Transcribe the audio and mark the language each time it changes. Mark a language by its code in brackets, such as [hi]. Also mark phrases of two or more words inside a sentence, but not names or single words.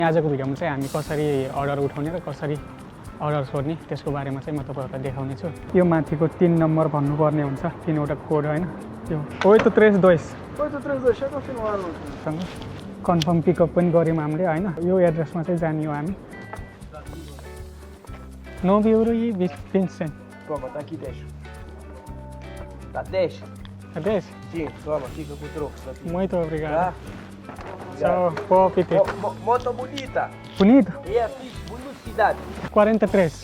[ne] आजको भिडियोमा चाहिँ हामी कसरी अर्डर उठाउने र कसरी अर्डर छोड्ने त्यसको बारेमा चाहिँ म तपाईहरुलाई देखाउने छु। यो माथिको 3 नम्बर भन्नुपर्ने हुन्छ, 3वटा कोड हैन। यो 832. 832, [pt] já confirmaram. [en] confirm pickup [ne] पनि गर्यौँ हामीले हैन। यो एड्रेसमा चाहिँ जाने हो हामी। 9,20. [pt] Toma, tá aqui 10. Tá 10? Tá 10? Sim, toma, fica com o troco. Tá aqui. Muito obrigado. Tá? Tchau, boa apetite. Moto bonita. Bonito? É, fiz velocidade. 43.